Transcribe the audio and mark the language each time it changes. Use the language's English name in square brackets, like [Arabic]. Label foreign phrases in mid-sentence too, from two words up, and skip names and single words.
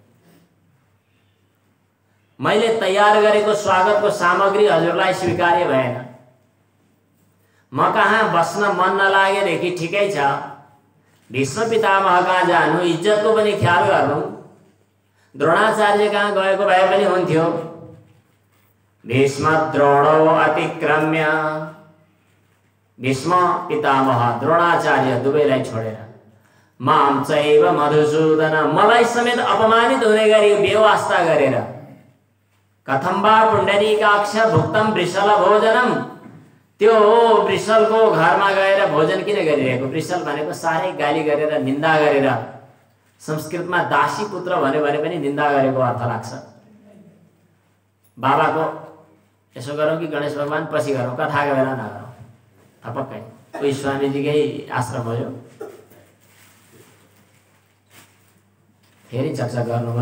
[Nepali] मैले तयार गरेको स्वागतको सामग्री हजुरलाई स्वीकार्य भएन। म कहाँ बस्न मन नलागेदेखि ठिकै छ, भीष्म पितामह कहाँ जानु, इज्जतको पनि ख्याल गर्नु, द्रोणाचार्य कहाँ गएको भए पनि हुन्थ्यो। [Sanskrit] भीष्म द्रोणो अतिक्रम्य, [Nepali] भीष्म पितामह द्रोणाचार्य दुवैलाई छोडेर [Sanskrit] माम चैव मधुसूदन, [Nepali] मलाई समेत अपमानित हुने गरी बेवास्ता गरेर [Sanskrit] कथम वा पुण्डरीकाक्ष भुक्तम वृषल भोजनम, [Nepali] त्यो वृषलको घरमा गएर भोजन किन गरिरहेको? वृषल भनेको साह्रै गाली गरेर निन्दा गरेर, संस्कृतमा दासी पुत्र भन्यो भने पनि निन्दा गरेको अर्थ लाग्छ। बाबाको यसो गरौँ कि गणेश भगवान पछि गरौँ, कथाको बेला नगरौँ, थपक्कै कोही स्वामीजीकै आश्रम हो यो, फेरि चकचक गर्नुभयो।